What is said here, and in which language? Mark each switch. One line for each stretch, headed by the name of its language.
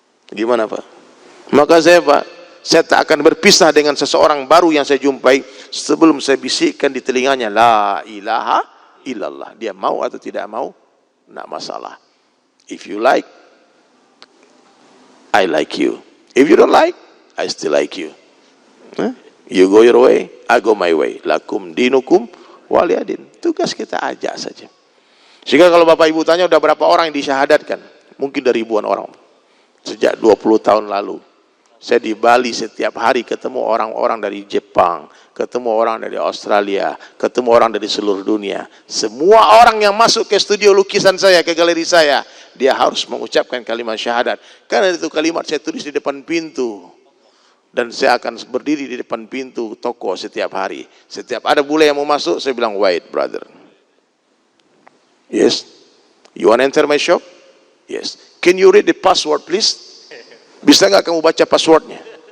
Indonesian: Gimana Pak? Maka saya tak akan berpisah dengan seseorang baru yang saya jumpai sebelum saya bisikkan di telinganya,
Arabic: "La ilaha illallah."
Indonesian: Dia mau atau tidak mau, tidak masalah.
English: If you like, I like you. If you don't like, I still like you. You go your way, I go my way.
Arabic: Lakum dinukum waliyadin.
Indonesian: Tugas kita ajak saja. Sehingga kalau Bapak Ibu tanya udah berapa orang yang disyahadatkan, mungkin dari ribuan orang. Sejak 20 tahun lalu, saya di Bali setiap hari ketemu orang-orang dari Jepang, ketemu orang dari Australia, ketemu orang dari seluruh dunia. Semua orang yang masuk ke studio lukisan saya, ke galeri saya, dia harus mengucapkan kalimat syahadat. Karena itu kalimat saya tulis di depan pintu. Dan saya akan berdiri di depan pintu toko setiap hari. Setiap ada bule yang mau masuk, saya bilang,
English: "Wait, brother. Yes? You want to enter my shop? Yes. Can you read the password, please?
Indonesian: Bisa nggak kamu baca passwordnya?